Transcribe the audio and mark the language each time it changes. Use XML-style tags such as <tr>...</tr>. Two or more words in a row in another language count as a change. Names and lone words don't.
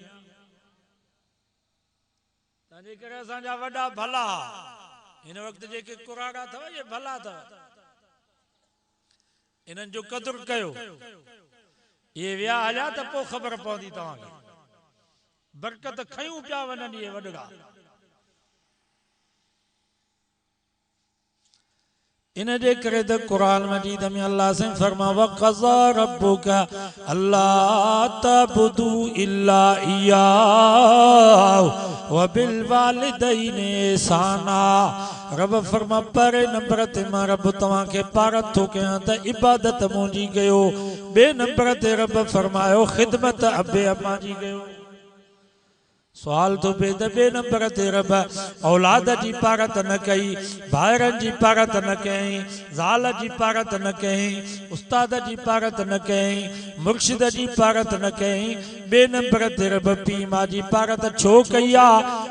<sd>तंहिंजे करे असांजा वॾा भला हिन वक़्तु जेके कुराड़ा अथव इहे भला अथव, इन्हनि जो क़दुरु कयो। इहे विया हलिया त पोइ ख़बर पवंदी तव्हांखे, बरकत खयूं पिया वञनि इहे वॾड़ा। इन जे करे त क़ुरान मजीद में अल्लाह से फरमा</sd> <ar>وقضى ربك ألا تعبدوا إلا إياه وبالوالدين إحسانا.</ar> <sd>रब फरमा पहिरें नंबर ते मां रब तव्हांखे पारत थो कयां त इबादत मुंहिंजी कयो। ॿिए नंबर ते रब फरमायो ख़िदमत अबे अम्मा जी कयो। सवाल तो पे त ॿिए नंबर ते रब औलाद जी पारत न कई, भाइरनि जी पारत न कई, ज़ाल जी पारत न कई, उस्ताद जी पारत न कई, मुर्शिद जी पारत न कई। ॿिए नंबर ते रब पीउ मां जी पारत छो कई आहे?</sd>